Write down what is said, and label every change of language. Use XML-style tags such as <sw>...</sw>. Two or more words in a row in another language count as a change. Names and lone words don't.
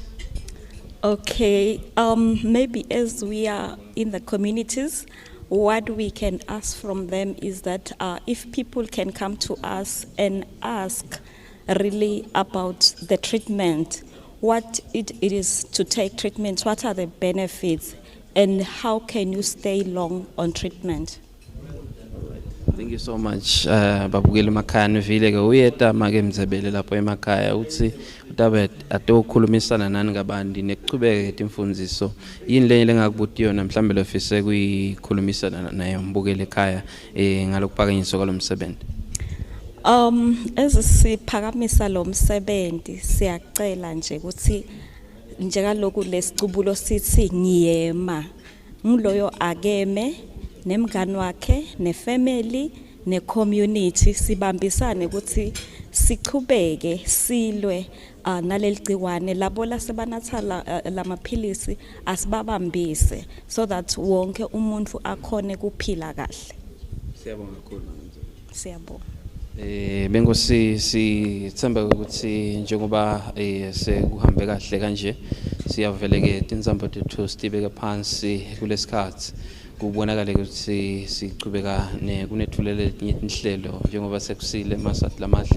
<en>Okay, maybe as we are in the communities, what we can ask from them is that if people can come to us and ask really about the treatment, what it is to take treatment, what are the benefits, and how can you stay long on treatment? Thank you so much.</en> <ss>Babukele emakhaya nivile ke uyeta make Mndzebele lapho emakhaya uthi utabe atokhulumisana nani ngabandi nekuchubeke timfundiso yini lenye lengakubuti yona mhlambe lofise kuyikhulumisana naye mbukele ekhaya ngalokuphakanyiswa kwalomsebenzi. Ezisiphakamisa lo msebenzi siyacela nje ukuthi njengaloku lesicubulo sithi ngiyema ngiloyo akeme nemngani wakhe nefamily necommunity sibambisane ukuthi sichubeke silwe naleli gciwane labo lasebanatha lamaphilisi asibabambise</ss> <en>so that</en> <ss>wonke umuntu akhone kuphila kahle. Siyabonga kakhulu. Siyabonga. Benkosi sithemba ukuthi njengoba sekuhambe kahle kanje siyaveleke tinzambo tethu sitibeke phansi kulesikhathi kubonakala ukuthi sichubeka kunethulele inhlelo njengoba sekusile Maswati lamahle.</ss>